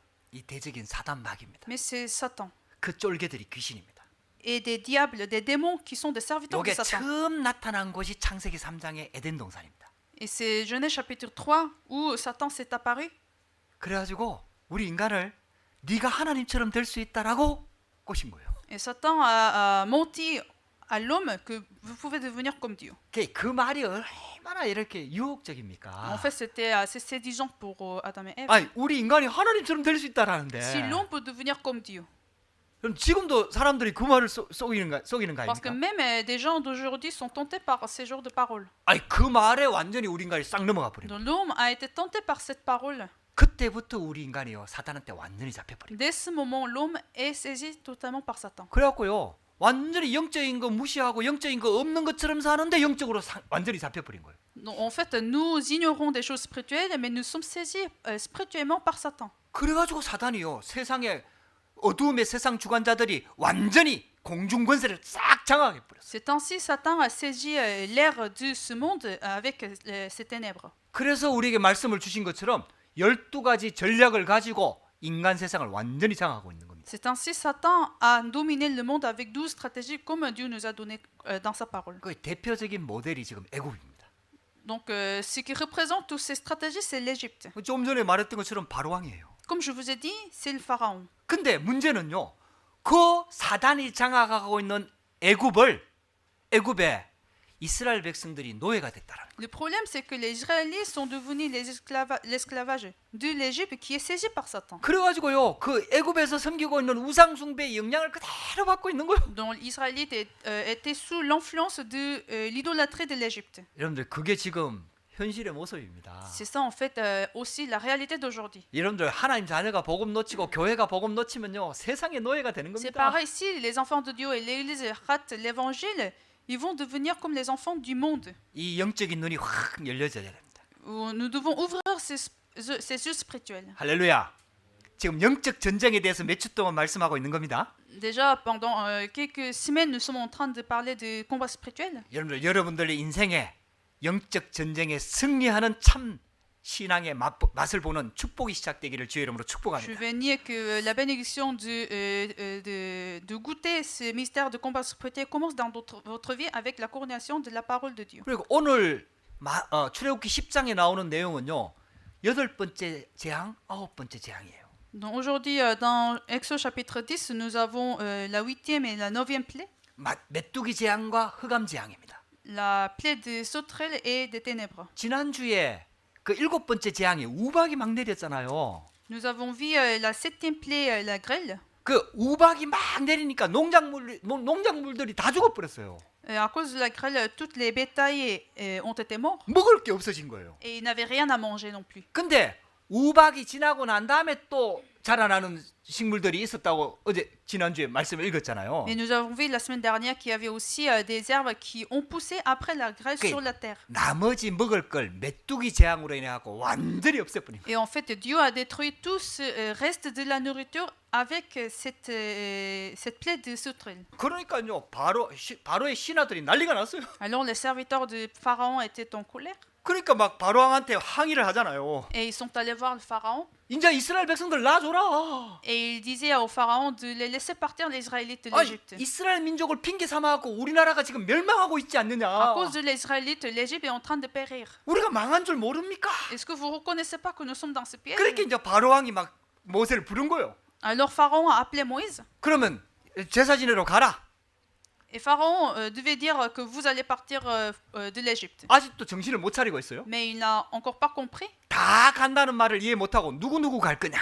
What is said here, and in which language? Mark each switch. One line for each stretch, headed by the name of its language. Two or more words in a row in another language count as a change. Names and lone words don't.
Korean: 이 대적인 사단 마귀입니다.
French: mais c'est Satan.
Korean: 그 쫄개들이 귀신입니다.
French: Et des diables, des démons qui sont des serviteurs de
Korean: 이게
French: Satan.
Korean: 처음 나타난 곳이 창세기 3장의 에덴 동산입니다.
French: Et c'est Genèse chapitre 3 où Satan s'est apparu.
Korean: 그래가지고 우리 인간을 네가 하나님처럼 될 수 있다라고 꼬신 거예요.
French: Et Satan a menti à l'homme que vous pouvez devenir comme Dieu.
Korean: 그 말이 얼마나 이렇게 유혹적입니까?
French: En fait, c'était assez séduisant pour Adam et Ève.
Korean: 아니 우리 인간이 하나님처럼 될 수 있다라는데.
French: Si l'homme peut devenir comme Dieu.
Korean: 그럼 지금도 사람들이 그 말을 속이는 거
French: Parce que
Korean: 아닙니까?
French: même des gens d'aujourd'hui sont tentés par ces genres de paroles.
Korean: 아니 그 말에 완전히 우리 인간이 싹 넘어가 버린 거예요.
French: Donc l'homme a été tenté par cette parole.
Korean: 그때부터 우리 인간이요 사탄한테 완전히 잡혀버린 거예요.
French: Dès ce moment, l'homme est saisi totalement par Satan.
Korean: 그래갖고요 완전히 영적인 거 무시하고 영적인 거 없는 것처럼 사는데 영적으로 완전히 잡혀버린 거예요.
French: Donc, en fait, nous ignorons des choses spirituelles, mais nous sommes saisis spirituellement par Satan.
Korean: 그래가지고 사단이요 세상에 어두움의 세상 주관자들이 완전히 공중 권세를 싹 장악해 버렸어요.
French: C'est ainsi Satan a saisi l'air de ce monde avec ses ténèbres.
Korean: 그래서 우리에게 말씀을 주신 것처럼 12가지 전략을 가지고 인간 세상을 완전히 장악하고 있는 겁니다.
French: C'est ainsi Satan a dominé le monde avec 12 stratégies comme Dieu nous a donné dans sa parole.
Korean: 그 대표적인 모델이 지금 애굽입니다.
French: Donc ce qui représente toutes ces stratégies, c'est l'Égypte.
Korean: 좀 전에 말했던 것처럼 바로왕이에요.
French: Comme je vous ai dit, c'est le pharaon.
Korean: 근데 문제는요. 그 사단이 장악하고 있는 애굽에 이스라엘 백성들이 노예가 됐다라는 거예요.
French: Le problème, c'est que les Israélites sont devenus l'esclavage de l'Égypte qui est saisi par Satan.
Korean: 그래가지고요. 그 애굽에서 섬기고 있는 우상 숭배의 영향을 그대로 받고 있는 거예요.
French: Donc l'Israélite était sous l'influence de l'idolâtrie de l'Égypte.
Korean: 여러분들 그게 지금 현실의 모습입니다.
French: C'est ça en fait aussi la réalité d'aujourd'hui.
Korean: 여러분들 하나님 자녀가 복음 놓치고 교회가 복음 놓치면요 세상의 노예가 되는
French: C'est
Korean: 겁니다.
French: pareil, si les enfants de Dieu et l'Église ratent l'évangile, ils vont devenir comme les enfants du monde.
Korean: 이 영적인 눈이 확 열려져야 됩니다.
French: Nous devons ouvrir ces yeux spirituels.
Korean: 할렐루야. 지금 영적 전쟁에 대해서 몇 주 동안 말씀하고 있는 겁니다.
French: Déjà, pendant quelques semaines, nous sommes en train de parler de combat spirituel.
Korean: 여러분들의 인생에 영적 전쟁에 승리하는 참 신앙의 맛을 보는 축복이 시작되기를 주의 이름으로
French: Je
Korean: 축복합니다.
French: veux dire que la bénédiction de goûter ce mystère de combat spirituel commence dans votre vie avec la coronation de la parole de Dieu.
Korean: 그리고 오늘 출애굽기 10장에 나오는 내용은요. 8번째 재앙, 9번째 재앙이에요.
French: Donc aujourd'hui, dans Exode chapitre 10, nous avons la 8e et la 9e plaie,
Korean: 메뚜기 재앙과 흑암 재앙입니다.
French: la plaie des sauterelles et des ténèbres.
Korean: 지난주에 그 7번째 재앙이 우박이 막 내렸잖아요.
French: Nous avons vu la 7e plaie, la grêle.
Korean: 그 우박이 막 내리니까 농작물들이 다 죽어버렸어요.
French: À cause de la grêle, toutes les bétails ont été morts
Korean: 먹을 게 없어진 거예요.
French: et ils n'avaient rien à manger non plus.
Korean: 근데 우박이 지나고 난 다음에 또 자라나는 식물들이 있었다고 어제 지난주에 말씀을 읽었잖아요.
French: Et nous avons vu la semaine dernière qu'il y avait aussi des herbes qui ont poussé après la grêle Okay. sur la terre.
Korean: 나머지 먹을 걸 메뚜기 재앙으로 인해 갖고 완전히 없애버린 거예요.
French: Et en fait, Dieu a détruit tout ce reste de la nourriture avec cette plaie de sauterelles.
Korean: 그러니까요, 바로의 신하들이 난리가 났어요.
French: Alors les serviteurs de Pharaon étaient en colère
Korean: 그러니까 막 바로 왕한테 항의를 하잖아요.
French: et ils sont allés voir le Pharaon
Korean: 이제 이스라엘 백성들 놔줘라.
French: et ils disaient au Pharaon de les laisser partir les Israélites de
Korean: 아니,
French: l'Égypte.
Korean: 이스라엘 민족을 핑계 삼아갖고 우리나라가 지금 멸망하고 있지 않느냐.
French: À cause de l'Israélite, l'Égypte est en train de périr.
Korean: 우리가 망한 줄 모릅니까?
French: Est-ce que vous ne reconnaissez pas que nous sommes dans ce piège?
Korean: 그렇게 이제 바로 왕이 막 모세를 부른 거예요.
French: Alors Pharaon a appelé Moïse
Korean: 그러면 제사 지내러 가라.
French: et Pharaon devait dire que vous allez partir de l'Égypte.
Korean: 아직도 정신을 못 차리고 있어요.
French: Mais il n'a encore pas compris.
Korean: 다 간다는 말을 이해 못하고 누구 갈 거냐.